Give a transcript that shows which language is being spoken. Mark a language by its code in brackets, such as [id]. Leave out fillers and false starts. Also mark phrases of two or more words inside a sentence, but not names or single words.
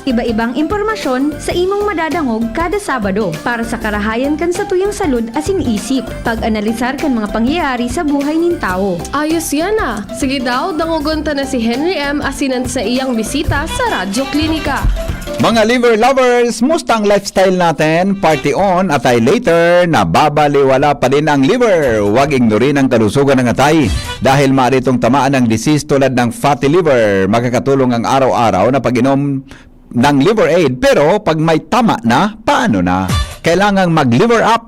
[bik] Iba-ibang impormasyon sa imong madadangog kada Sabado para sa karahayan kan sa tuyang salud asin isip. Pag-analisar kan mga pangyayari sa buhay nin tao. [tl] Ayos yan ah. [bik] Sige daw, dangogon ta na si Henry M. asinan sa iyang bisita sa Radyo Klinika. [en] Mga liver lovers, [tl] musta ang lifestyle natin? [en] Party on, [tl] atay later, nababaliwala pa din ang liver. Huwag ignorin ang kalusugan ng atay dahil maaari itong tamaan ng disease tulad ng fatty liver. Makakatulong ang araw-araw na pag-inom ng liver aid. Pero pag may tama na, paano na? Kailangang mag-liver up.